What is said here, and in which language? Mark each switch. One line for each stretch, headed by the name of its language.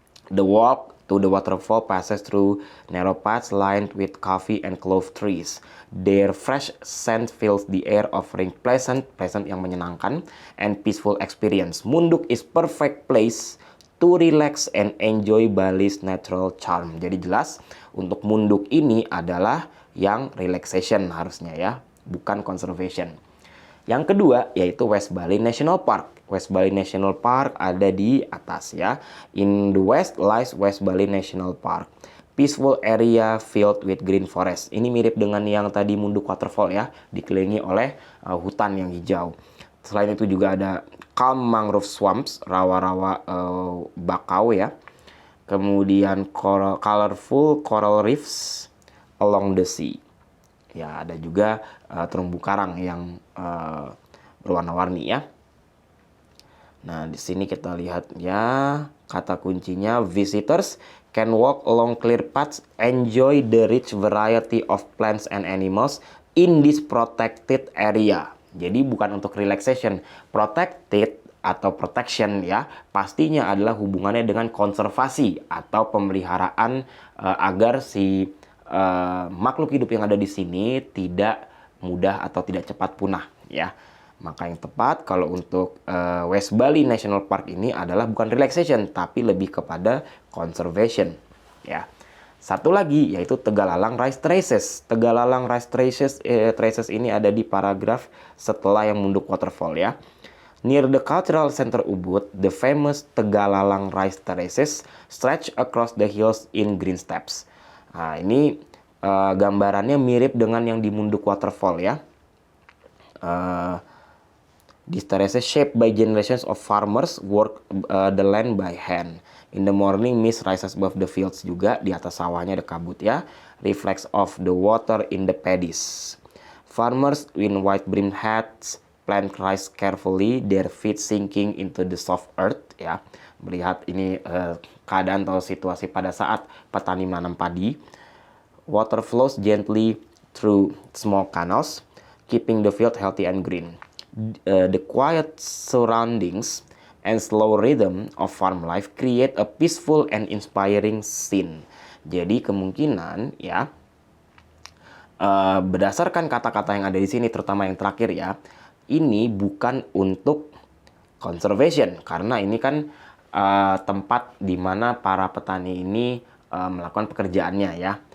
English: The walk to the waterfall passes through narrow paths lined with coffee and clove trees. Their fresh scent fills the air, offering pleasant
Indonesian: yang menyenangkan,
English: and peaceful experience. Munduk is perfect place to relax and enjoy Bali's natural charm.
Indonesian: Jadi jelas untuk Munduk ini adalah yang relaxation harusnya ya, bukan conservation. Yang kedua yaitu West Bali National Park. West Bali National Park ada di atas ya.
English: In the west lies West Bali National Park. Peaceful area filled with green forest.
Indonesian: Ini mirip dengan yang tadi Munduk Waterfall ya, dikelilingi oleh hutan yang hijau. Selain itu juga ada
English: calm mangrove swamps,
Indonesian: rawa-rawa bakau ya.
English: Kemudian colorful coral reefs along the sea.
Indonesian: Ya, ada juga terumbu karang yang berwarna-warni ya. Nah, di sini kita lihat ya, kata kuncinya
English: visitors can walk along clear paths, enjoy the rich variety of plants and animals in this protected area.
Indonesian: Jadi bukan untuk relaxation. Protected atau protection ya, pastinya adalah hubungannya dengan konservasi atau pemeliharaan agar si makhluk hidup yang ada di sini tidak mudah atau tidak cepat punah ya. Maka yang tepat kalau untuk West Bali National Park ini adalah bukan relaxation, tapi lebih kepada conservation ya. Satu lagi yaitu Tegalalang Rice Terraces. Tegalalang Rice Terraces ini ada di paragraf setelah yang Munduk Waterfall ya.
English: Near the Cultural Center Ubud, the famous Tegalalang Rice Terraces stretch across the hills in green steps.
Indonesian: Nah, ini gambarannya mirip dengan yang di Munduk Waterfall ya.
English: These terraces shaped by generations of farmers work the land by hand. In the morning, mist rises above the fields juga.
Indonesian: Di atas sawahnya ada kabut ya.
English: Reflects of the water in the paddies. Farmers in white brimmed hats plant rice carefully, their feet sinking into the soft earth ya.
Indonesian: Melihat ini keadaan atau situasi pada saat petani menanam padi.
English: Water flows gently through small canals, keeping the field healthy and green. The quiet surroundings and slow rhythm of farm life create a peaceful and inspiring scene.
Indonesian: Jadi kemungkinan ya, berdasarkan kata-kata yang ada di sini, terutama yang terakhir ya, ini bukan untuk conservation, karena ini kan tempat di mana para petani ini melakukan pekerjaannya ya.